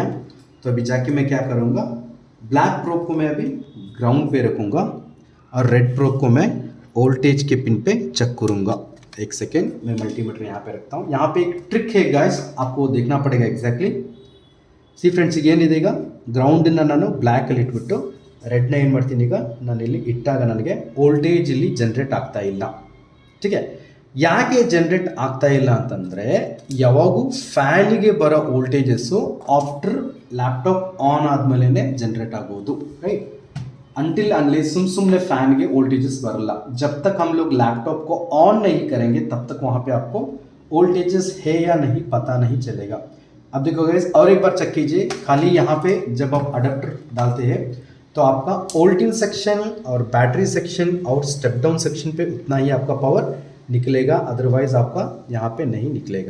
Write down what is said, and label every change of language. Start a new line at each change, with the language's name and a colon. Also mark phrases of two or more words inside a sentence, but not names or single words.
Hindi: तो अभी जाके मैं क्या करूँगा,
English: black probe
Hindi: को मैं अभी ग्राउंड पे रखूँगा और
English: red probe
Hindi: को मैं वोल्टेज के पिन पे चेक करूँगा. एक सेकेंड, मैं मल्टीमीटर यहाँ पे रखता हूँ. यहाँ पे एक ट्रिक है गाइस, आपको देखना पड़ेगा एग्जैक्टली.
English: See friends,
Kannada: ಈಗ ಏನಿದೆಗ ಗ್ರೌಂಡನ್ನು ನಾನು ಬ್ಲ್ಯಾಕಲ್ಲಿ ಇಟ್ಬಿಟ್ಟು ರೆಡ್ನ ಏನು ಮಾಡ್ತೀನಿ, ಈಗ ನಾನು ಇಲ್ಲಿ ಇಟ್ಟಾಗ ನನಗೆ ವೋಲ್ಟೇಜ್ ಇಲ್ಲಿ ಜನರೇಟ್ ಆಗ್ತಾ ಇಲ್ಲ.
Hindi: ठीक है,
Kannada: ಯಾಕೆ ಜನರೇಟ್ ಆಗ್ತಾ ಇಲ್ಲ ಅಂತಂದರೆ, ಯಾವಾಗೂ ಫ್ಯಾನಿಗೆ ಬರೋ ವೋಲ್ಟೇಜಸ್ಸು
English: after laptop on
Kannada: ಆದಮೇಲೆ ಜನರೇಟ್ ಆಗೋದು.
English: ರೈಟ್, अनटिल अनलेस सुमने फैन के वोल्टेजेस बरला.
Hindi: जब तक हम लोग लैपटॉप को ऑन नहीं करेंगे तब तक वहाँ पे आपको वोल्टेजेस है या नहीं पता नहीं चलेगा. अब देखो गाइस, और एक बार चेक कीजिए. खाली यहाँ पे जब आप अडेप्टर डालते हैं तो आपका
English: voltage section
Hindi: और
English: battery section
Hindi: और
English: step down section
Hindi: पे उतना ही आपका पावर निकलेगा, अदरवाइज आपका यहाँ पे नहीं निकलेगा.